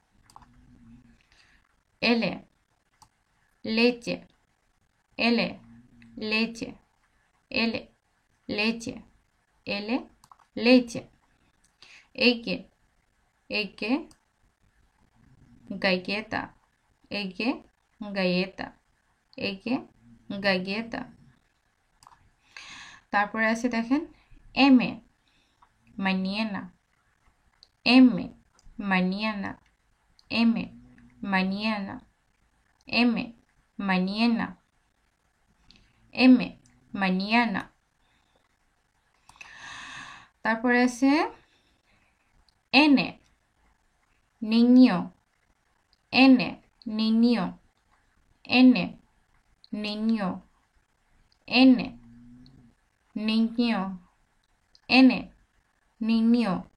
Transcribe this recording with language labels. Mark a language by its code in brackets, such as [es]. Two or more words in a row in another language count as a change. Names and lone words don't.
[es] L, leche, leche, leche, leche. X, galleta, galleta, galleta. [bn] তারপরে আছে দেখেন [es] M, mañana, M, mañana, M, mañana, M, mañana, M, mañana. [bn] তারপরে আছে [es] N, niño, N, niño, N, niño, N, niño, N, niño.